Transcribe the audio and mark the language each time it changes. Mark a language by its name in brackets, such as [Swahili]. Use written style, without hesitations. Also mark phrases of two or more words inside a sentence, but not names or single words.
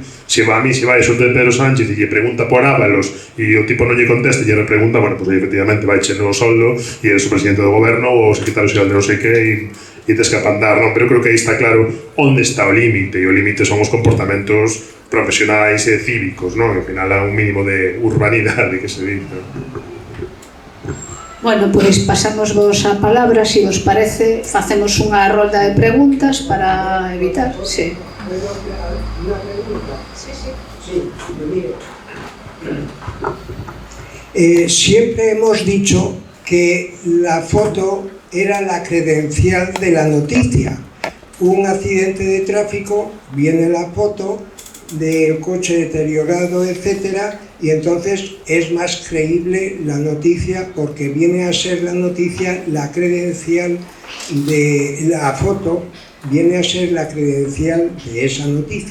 [Galician] Se vai xunto de Pedro Sánchez e lle pregunta por Ábalos e o tipo non lle contesta e lle pregunta, bueno, pues efectivamente vai cheno o soldo e eres o presidente do goberno ou o secretario xeral de non sei que e tes que apandar, non? Pero creo que aí está claro onde está o límite, e o límite son os comportamentos profesionais e cívicos, non? E ao final há un mínimo de urbanidade que se dice. Bueno, pois pasamos vos a palabra, se vos parece, facemos unha rolda de preguntas para evitar, sí. [Spanish] Siempre hemos dicho que la foto era la credencial de la noticia. Un accidente de tráfico, viene la foto del coche deteriorado, etcétera, y entonces es más creíble la noticia porque viene a ser la noticia la credencial de la foto, viene a ser la credencial de esa noticia.